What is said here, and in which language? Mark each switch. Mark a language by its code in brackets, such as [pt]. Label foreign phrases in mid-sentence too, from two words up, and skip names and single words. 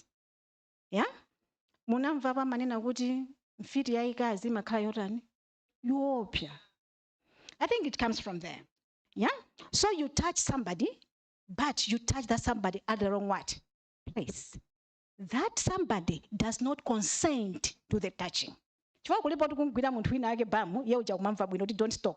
[en] Yeah? [ny] Munamva manena kuti mfiti yaikazi makhala yotani yopya. [en] I think it comes from there. Yeah? So you touch somebody, but you touch that somebody at the wrong what? Place. That somebody does not consent to the touching. Don't stop.